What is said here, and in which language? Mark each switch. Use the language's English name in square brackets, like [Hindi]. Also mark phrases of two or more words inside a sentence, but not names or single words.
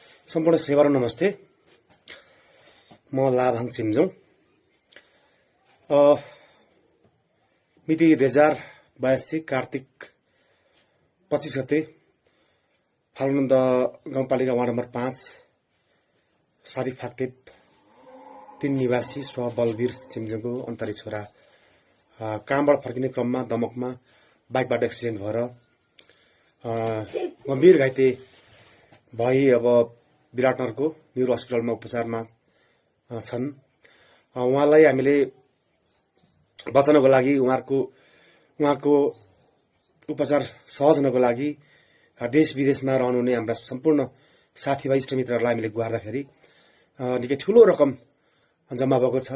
[Nepali] सम्पूर्ण सेवा र नमस्ते। म लाभाङ छिमजोङ। मिति 2082 कार्तिक 25 गते फालुन्द गाउँपालिका वार्ड नम्बर 5 सारी फाक्टेप 3 निवासी स्व बलवीर छिमजोङको अन्तरी छोरा कामबाट फर्किने क्रममा दमकमा बाइकबाट एक्सिडेन्ट भएर गम्भीर घाइते भई अब विराटनगरको न्युरो अस्पतालमा उपचारमा छन्। उहाँलाई हामीले बचाउनको लागि उहाँको उपचार सहज हुनको लागि देश विदेशमा रहनुहुने हाम्रा सम्पूर्ण साथीभाइ इष्टमित्रहरूलाई हामीले गुहार्दाखेरि निकै ठूलो रकम जम्मा भएको छ।